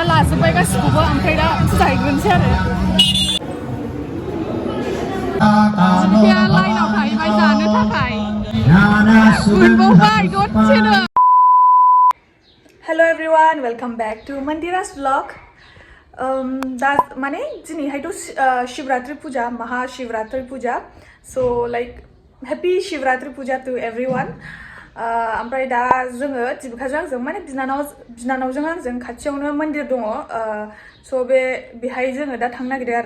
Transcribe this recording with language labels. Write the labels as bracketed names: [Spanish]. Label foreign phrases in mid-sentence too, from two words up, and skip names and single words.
[Bodo] लाजोब्बाय गासिखौबो ओमफ्राय दा फुजा हैग्रोनोसै आरो जिबिकाया लाइनाव थाहैबाय जानो थाखाय मोनबावबाय दसेनो [English] hello everyone welcome back to Mandira's vlog [Bodo] दा माने दिनैहायथ' शिवरात्रि पूजा महाशिवरात्रि पूजा [English] so like happy Shivratri Puja to everyone [Bodo] ओमफ्राय दा जोङो जिबिकाजों आंजों माने बिनानावजों आंजों खाथियावनो मन्दिर दङ सो बेहाय जोङो दा थांनो नागिरदों आरो